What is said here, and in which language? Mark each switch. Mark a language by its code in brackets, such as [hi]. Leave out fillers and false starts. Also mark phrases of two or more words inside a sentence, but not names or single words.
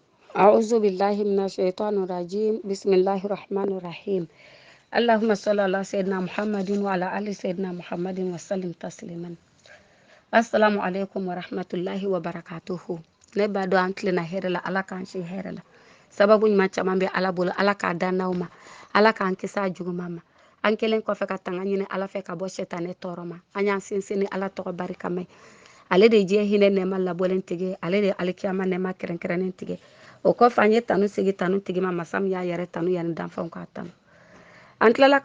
[ar] أعوذ بالله من الشيطان الرجيم بسم الله الرحمن الرحيم اللهم صل على سيدنا محمد وعلى آل سيدنا محمد وسلم تسليما السلام عليكم ورحمة الله وبركاته [bm] ne ba do an tilena hɛrɛ la ala k'an si hɛrɛ la sababu ɲuman caman bɛ ala bolo ala k'a dan n'aw ma ala k'an kisi a juguman ma an kelen kɔfɛ ka tanga ɲini ala fɛ ka bɔ sɛtanɛ tɔɔrɔ ma an y'an sinsin ni ala tɔgɔ barikama ye ale de ye diɲɛ hinɛ nɛɛma labɔlen tigi ale de ye alikiyama nɛɛma kɛrɛnkɛrɛnnen tigi o kɔfɛ an ye tanu sigi tanu tigi ma masa min y'a yɛrɛ tanu yanni danfɛnw k'a tanu an tilala